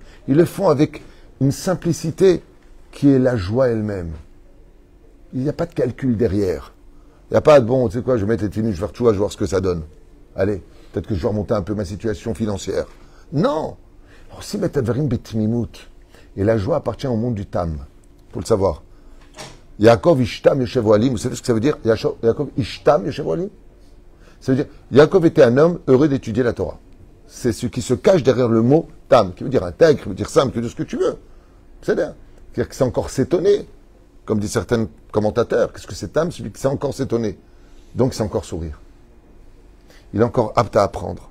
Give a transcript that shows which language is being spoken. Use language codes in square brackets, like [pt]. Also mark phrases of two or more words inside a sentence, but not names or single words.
[fr] Ils le font avec une simplicité qui est la joie elle-même. Il n'y a pas de calcul derrière. Il n'y a pas de, bon, tu sais quoi, je vais mettre les tenues, je vais faire tout, je vais voir ce que ça donne. Allez, peut-être que je vais remonter un peu ma situation financière. Non. [he] כי מדברים בתמימות. [fr] Et la joie appartient au monde du tam. Il faut le savoir. [he] יעקב איש תם יושב אהלים. [fr] Vous savez ce que ça veut dire? [he] יעקב איש תם יושב אהלים. [fr] Ça veut dire, Yaakov était un homme heureux d'étudier la Torah. C'est ce qui se cache derrière le mot tam, qui veut dire intègre, qui veut dire simple, qui veut dire ce que tu veux. C'est-à-dire que c'est encore s'étonner, comme disent certains commentateurs. Qu'est-ce que c'est tam? Celui qui sait encore s'étonner. Donc c'est encore sourire. Il est encore apte à apprendre.